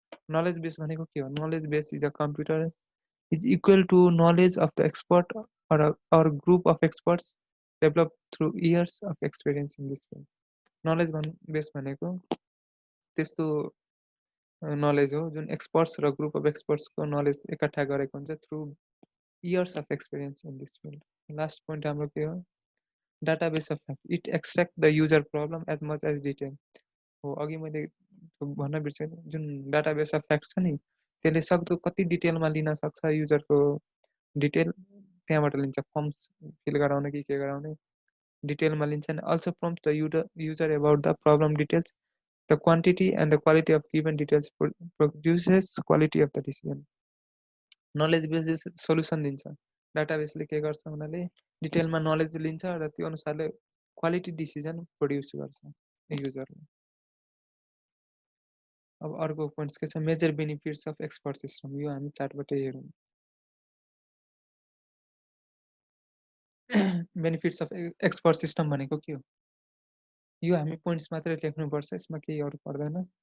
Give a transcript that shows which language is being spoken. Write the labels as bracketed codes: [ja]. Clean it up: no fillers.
[ne] Knowledge base भनेको के हो, [en] Knowledge base is a computer is equal to knowledge of the expert or group of experts developed through years of experience in this field. [ne] Knowledge base भनेको त्यस्तो knowledge हो जुन experts र group of एक्सपर्ट्सको knowledge एकट्ठा गरेको हुन्छ [en] Through years of experience in this field. [ne] Last point हाम्रो के हो, database of fact. [en] It extract the user problem as much as detail हो। [ne] अघि मैले भन्न बिर्सेँ, जुन डाटाबेस अफ फ्याक्ट छ नि त्यसले सक्दो कति डिटेलमा लिन सक्छ युजरको डिटेल, त्यहाँबाट लिन्छ। फर्म्स फिल गराउने कि के गराउने डिटेलमा लिन्छ। [en] And also prompt the user about the problem details, the quantity and the quality of given details produces quality of the decision. [ne] Knowledge base solution दिन्छ। डाटाबेसले के गर्छ भन्नाले डिटेलमा नलेज लिन्छ र त्यो अनुसारले क्वालिटी डिसिजन प्रोड्युस गर्छ युजरले। अब अर्को पोइन्ट्स के छ, [en] Major benefits of expert system. [ne] यो हामी चार्टबाटै हेरौँ। बेनिफिट्स अफ एक्सपर्ट सिस्टम भनेको के हो, यो हामी पोइन्ट्स मात्रै लेख्नुपर्छ, यसमा केही अरू पर्दैन।